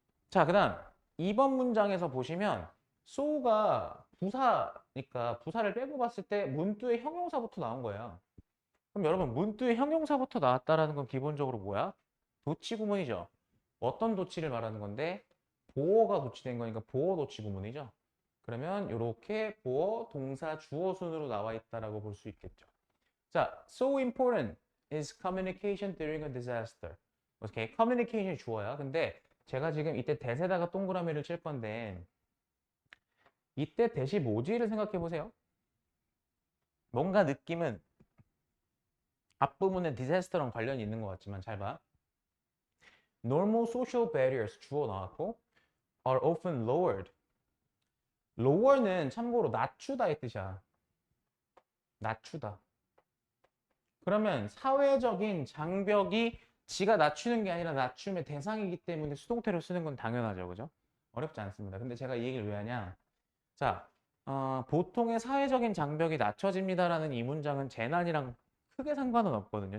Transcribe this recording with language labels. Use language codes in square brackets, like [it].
[ko] 자, 그 다음 2번 문장에서 보시면 so가 부사니까 부사를 빼고 봤을 때 문두의 형용사부터 나온 거예요. 그럼 여러분 문두의 형용사부터 나왔다라는 건 기본적으로 뭐야? 도치 구문이죠. 어떤 도치를 말하는 건데 보어가 도치된 거니까 보어 도치 구문이죠. 그러면 이렇게 보어 동사 주어 순으로 나와 있다라고 볼 수 있겠죠. [en] 자, so important is communication during a disaster. [ko] 오케이, communication이 주어야. 근데 제가 지금 이때 대세다가 동그라미를 칠 건데 이때 대시 뭐지를 생각해 보세요. 뭔가 느낌은 앞부분에 디자스터랑 관련이 있는 것 같지만 잘 봐. [en] Normal social barriers [ko] 주어 나왔고 [en] are often lowered. [ko] lower는 참고로 낮추다 이 뜻이야. 낮추다. 그러면 사회적인 장벽이 지가 낮추는 게 아니라 낮춤의 대상이기 때문에 수동태로 쓰는 건 당연하죠. 그죠? 어렵지 않습니다. 근데 제가 이 얘기를 왜 하냐. 자, 보통의 사회적인 장벽이 낮춰집니다라는 이 문장은 재난이랑 크게 상관은 없거든요.